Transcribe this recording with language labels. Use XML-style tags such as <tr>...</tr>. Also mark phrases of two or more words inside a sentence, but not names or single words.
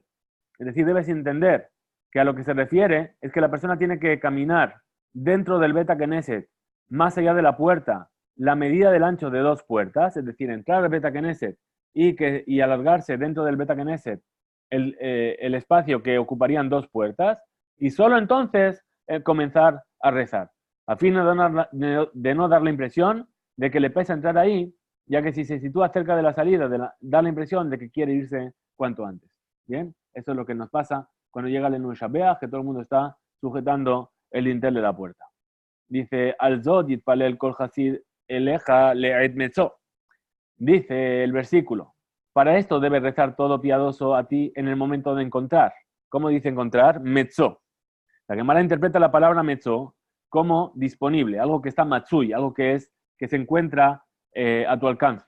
<es>Es decir, debes entender que a lo que se refiere es que la persona tiene que caminar dentro del</es> <he>בית כנסת,</he> <es>más allá de la puerta, la medida del ancho de dos puertas, es decir, entrar al</es> <he>בית כנסת</he> <es>y alargarse dentro del</es> <he>בית כנסת</he> <es>el espacio que ocuparían dos puertas, y solo entonces comenzar a rezar, a fin de no dar la impresión de que le pesa entrar ahí, ya que si se sitúa cerca de la salida, da la impresión de que quiere irse cuanto antes. Bien, eso es lo que nos pasa cuando llega el</es> <he>עלינו לשבח,</he> <es>que todo el mundo está sujetando el dintel de la puerta.</es> <he>Dice, על זאת יתפלל כל חסיד אליך לעת מצא.</he> <es>Dice el versículo, para esto debe rezar todo piadoso a ti en el momento de encontrar. ¿Cómo dice encontrar? Metzó. La Gemara interpreta la palabra metzó como disponible, algo que está matsui, algo que se encuentra a tu alcance.</es>